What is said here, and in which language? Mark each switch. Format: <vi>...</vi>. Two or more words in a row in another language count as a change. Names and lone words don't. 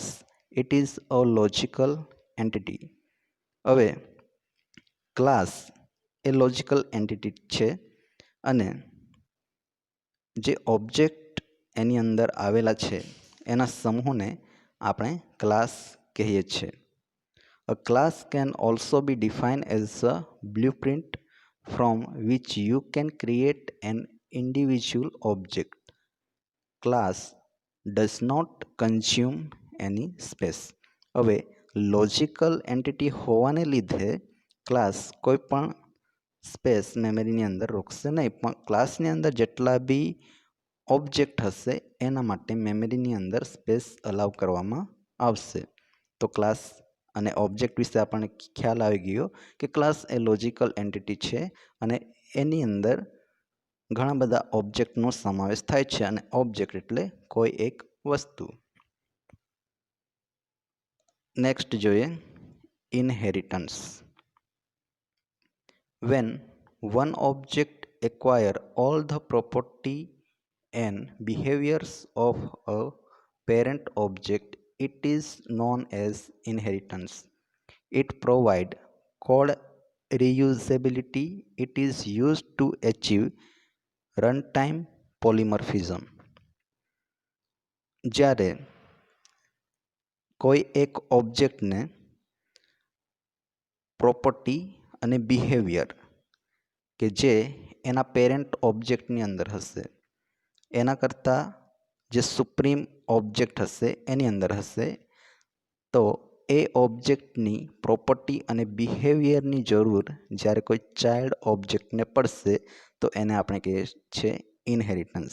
<en>it is a logical entity.</en> <gu>હવે ક્લાસ એ</gu> <en>logical entity</en> <gu>છે અને જે ઓબ્જેક્ટ એની અંદર આવેલા છે એના સમૂહને આપણે ક્લાસ કહીએ છીએ.</gu> <en>A class can also be defined as a blueprint from which you can create an individual object. Class does not consume any space.</en> <gu>હવે</gu> <en>logical entity</en> <gu>હોવાને લીધે ક્લાસ કોઈ પણ</gu> <en>space memoryની</en> <gu>અંદર રોકશે નહીં, પણ ક્લાસની અંદર જેટલા બી ઓબ્જેક્ટ હશે એના માટે મેમરીની અંદર</gu> <en>space allow</en> <gu>કરવામાં આવશે. તો ક્લાસ અને ઓબ્જેક્ટ વિશે આપણને ખ્યાલ આવી ગયો કે ક્લાસ એ</gu> <en>logical entity</en> <gu>છે અને એની અંદર ઘણા બધા ઓબ્જેક્ટનો સમાવેશ થાય છે અને ઓબ્જેક્ટ એટલે કોઈ એક વસ્તુ. નેક્સ્ટ જોઈએ ઇનહેરિટન્સ.</gu> <en>When one object acquire all the property and behaviors of a parent object, it is known as inheritance. It provides code reusability. It is used to achieve runtime polymorphism.</en> <gu>જ્યારે કોઈ એક ઓબ્જેક્ટને પ્રોપર્ટી અને બિહેવિયર કે જે એના</gu> <en>parent objectની</en> <gu>અંદર હશે એના કરતાં જે</gu> <en>supreme object</en> <gu>હશે એની અંદર હશે, તો એ ઓબ્જેક્ટની પ્રોપર્ટી અને બિહેવિયરની જરૂર જ્યારે કોઈ</gu> <en>child objectને</en> <gu>પડશે તો એને આપણે કહીએ છીએ ઇનહેરિટન્સ.</gu>